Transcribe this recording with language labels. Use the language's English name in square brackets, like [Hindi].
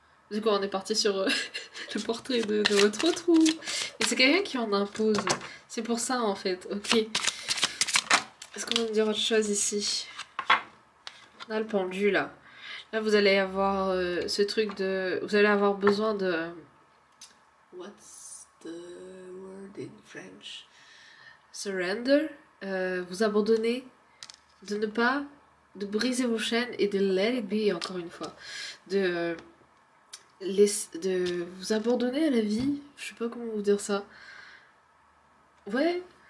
[French] Du coup, on est parti sur le portrait de votre autre ou... Et c'est quelqu'un qui en impose. C'est pour ça en fait, ok. Est-ce qu'on va me dire autre chose ici? On a le pendu là. Là, vous allez avoir ce truc de... Vous allez avoir besoin de... [English] What's the word in French? Surrender. [French] Vous abandonner. De briser vos chaînes et de [English] let it be, [French] encore une fois. De vous abandonner à la vie. Je sais pas comment vous dire ça. Ouais.